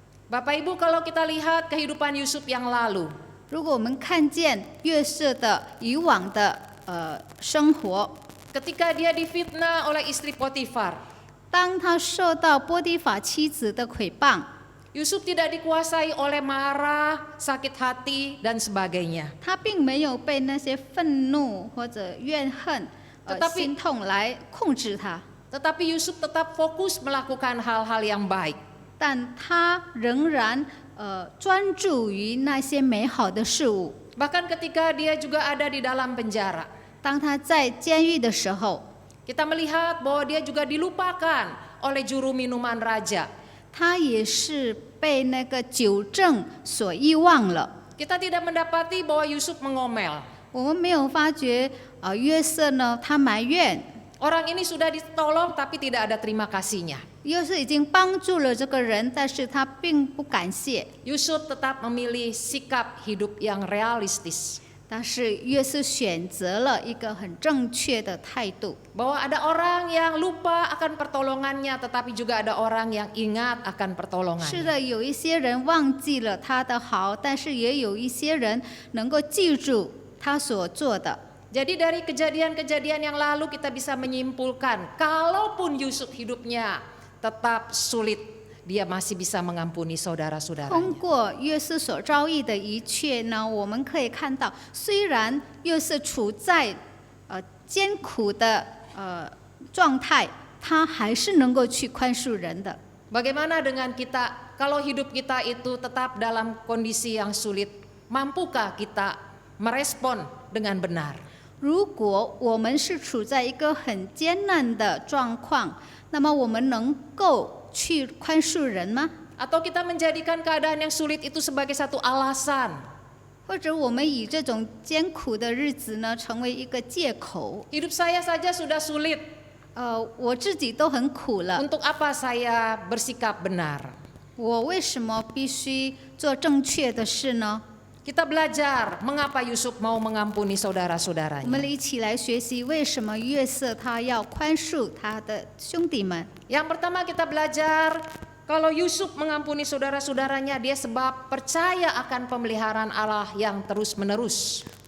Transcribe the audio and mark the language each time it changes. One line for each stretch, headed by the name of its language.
Indonesian: Bapak Ibu, kalau kita lihat kehidupan Yusuf yang lalu,
Chinese: 如果我们看见约瑟的以往的生活，
Indonesian: ketika dia difitnah oleh istri Potifar,
Chinese: 当他受到波提法妻子的诽谤，
Indonesian: Yusuf tidak dikuasai oleh marah, sakit hati, dan sebagainya.
Chinese: 他并没有被那些愤怒或者怨恨、
Indonesian: Tetapi-
Chinese: 心痛来控制他，
Indonesian: Tetapi Yusuf tetap fokus melakukan hal-hal yang baik.
Chinese: 但他仍然专注于那些美好的事物。
Indonesian: Bahkan ketika dia juga ada di dalam penjara,
Chinese: 当他在监狱的时候，
Indonesian: kita melihat bahwa dia juga dilupakan oleh juru minuman raja.
Chinese: 他也是被那个酒政所遗忘了。
Indonesian: Kita tidak mendapati bahwa Yusuf mengomel.
Chinese: 我们没有发觉约瑟呢，他埋怨
Indonesian: Orang ini sudah ditolong tapi tidak ada terima kasihnya.
Chinese: 约瑟已经帮助了这个人，但是他并不感谢。
Indonesian: Yusuf tetap memilih sikap hidup yang realistis.
Chinese: 但是约瑟选择了一个很正确的态度。
Indonesian: Bahwa ada orang yang lupa akan pertolongannya, tetapi juga ada orang yang ingat akan
Chinese: 是
Indonesian: pertolongannya.
Chinese: 的，有一些人忘记了他的好，但是也有一些人能够记住他所做的。
Indonesian: Jadi dari kejadian-kejadian yang lalu kita bisa menyimpulkan, kalaupun Yusuf hidupnya tetap sulit, dia masih bisa mengampuni
Chinese: 通
Indonesian: saudara-saudaranya.
Chinese: 过约瑟所遭遇的一切呢，我们可以看到，虽然约瑟处在艰苦的状态，他还是能够去宽恕人的。
Indonesian: Bagaimana dengan kita, kalau hidup kita itu tetap dalam kondisi yang sulit, mampukah kita merespon dengan benar?
Chinese: 如果我们是处在一个很艰难的状况，那么我们能够去宽恕人吗？
Indonesian: Atau kita menjadikan keadaan yang sulit itu sebagai satu alasan?
Chinese: 或者我们以这种艰苦的日子呢，成为一个借口？
Indonesian: Hidup saya saja sudah sulit,
Chinese: 我自己都很苦了，
Indonesian: untuk apa saya bersikap benar?
Chinese: 我为什么必须做正确的事呢？
Indonesian: Kita belajar mengapa Yusuf mau mengampuni
Chinese: 我
Indonesian: saudara-saudaranya.
Chinese: 们一起来学习为什么约瑟他要宽恕他的兄弟们。
Indonesian: Yang pertama kita belajar kalau Yusuf mengampuni saudara-saudaranya, dia sebab percaya akan pemeliharaan Allah yang terus-menerus.